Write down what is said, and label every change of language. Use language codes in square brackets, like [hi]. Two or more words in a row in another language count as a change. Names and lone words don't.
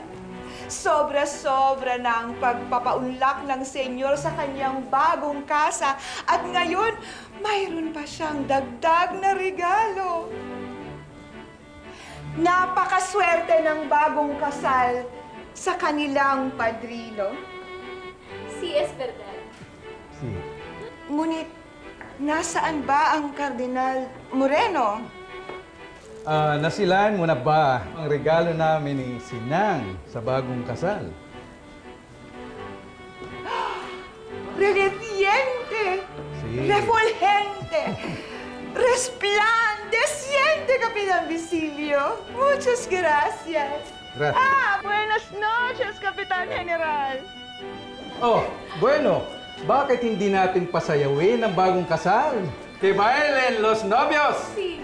[tl] Sobra-sobra na ang pagpapaunlak ng senyor sa kanyang bagong kasa at ngayon, mayroon pa siyang dagdag na regalo. Napakaswerte ng bagong kasal sa kanilang padrino. [es] Sí, es verdad. Si. [tl] Ngunit, nasaan ba ang Kardinal Moreno? Nasilaan mo na ba ang regalo namin ni Sinang sa bagong kasal? [es] Relentiente, Sí. refulgente, resplandeciente, Kapitan Basilio. Muchas gracias. Gracias. Buenas noches, Kapitan General. Oh, bueno, [tl] bakit hindi natin pasayawin ang bagong kasal? [es] Que bailen los novios! Sí.